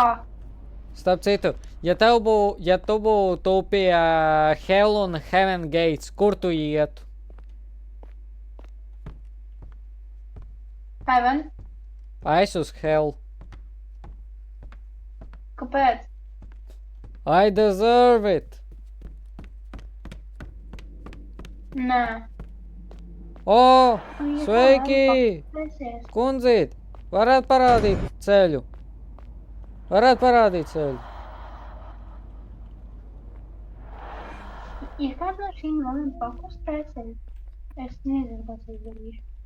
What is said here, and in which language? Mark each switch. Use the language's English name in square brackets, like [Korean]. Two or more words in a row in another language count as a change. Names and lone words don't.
[Latvian] Starp citu, ja tu būtu pie Hell un Heaven Gates, kur tu ietu? Heaven? Es uz Hell. Kāpēc? [English] I deserve it. [Latvian] Nē. O, Ai, sveiki! Pasies. Kundzīt, varētu parādīt ceļu. Varētu parādīt ceļu. Ja kāds no šīm man pakustēsies, es nezinu, kas es darīšu.